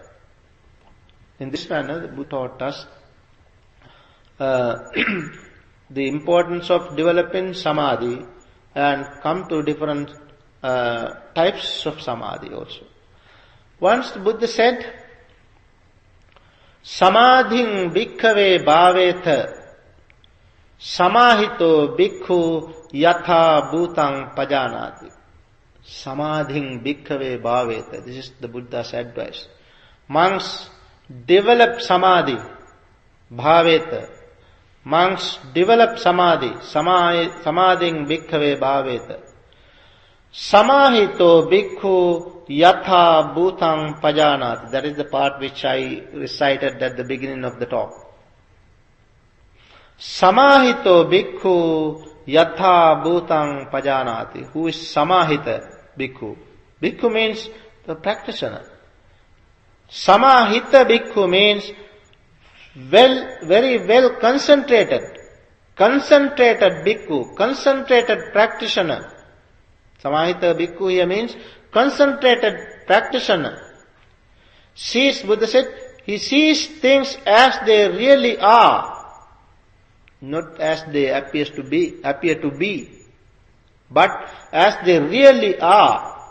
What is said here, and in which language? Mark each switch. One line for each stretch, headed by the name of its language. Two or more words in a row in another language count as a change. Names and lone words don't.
English: In this manner, the Buddha taught us the importance of developing samadhi and come to different types of samadhi also. Once the Buddha said,
Pali: Samadhing bhikkhave bhavetha samahito bhikkhu yatha bhutang pajanati. Samadhing bhikkhave bhavetha.
English: This is the Buddha's advice. Monks, develop samadhi. Bhavetha. Monks, develop samadhi.
Pali: Samadhing bhikkhave bhavetha. Samahito bhikkhu yatha bhutang pajanati.
English: That is the part which I recited at the beginning of the talk.
Pali: Samahito bhikkhu yatha bhutang pajanati.
English: Who is
Pali: samahita bhikkhu?
English: Bhikkhu means the practitioner.
Pali: Samahita bhikkhu
English: means very well concentrated. Concentrated bhikkhu, concentrated practitioner.
Pali: Samahita bhikkhu
English: here means concentrated practitioner. Sees, Buddha said, he sees things as they really are, not as they appear to be, but as they really are.